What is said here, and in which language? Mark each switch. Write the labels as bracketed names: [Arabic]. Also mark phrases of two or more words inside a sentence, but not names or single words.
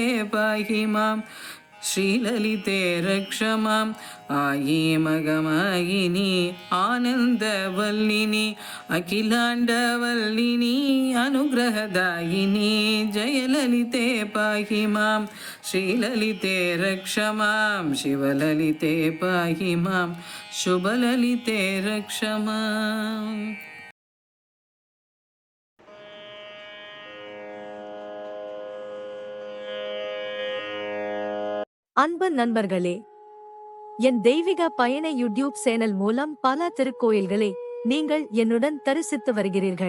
[Sanskrit] पाहि मां श्रीललिते रक्ष मां आयी मगमायिनी आनन्दवल्लिनी अखिलाण्डवल्लिनी अनुग्रहदायिनी जय ललिते पाहि मां श्रीललिते रक्ष मां शिवललिते पाहि मां शुभललिते रक्ष मां [Tamil] அன்பு நண்பர்களே, என் தெய்வீக பயண யூடியூப் சேனல் மூலம் பல திருக்கோயில்களை நீங்கள் என்னுடன் தரிசித்து வருகிறீர்கள்.